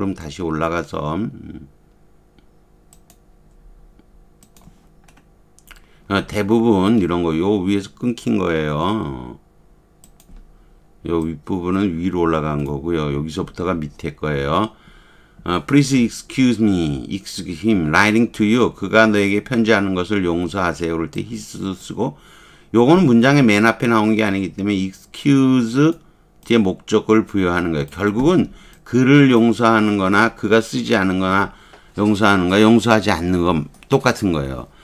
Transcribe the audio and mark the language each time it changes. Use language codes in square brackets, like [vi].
[ko] 그럼 다시 올라가서 대부분 이런 거 요 위에서 끊긴 거예요. 요 윗부분은 위로 올라간 거고요. 여기서부터가 밑에 거예요. [en] Please excuse me, excuse him, writing to you. [ko] 그가 너에게 편지하는 것을 용서하세요. 그럴 때 his도 쓰고 요거는 문장의 맨 앞에 나온 게 아니기 때문에 excuse 뒤에 목적을 부여하는 거예요. 결국은 그를 용서하는 거나 그가 쓰지 않은 거나 용서하는 거, 용서하지 않는 건 똑같은 거예요.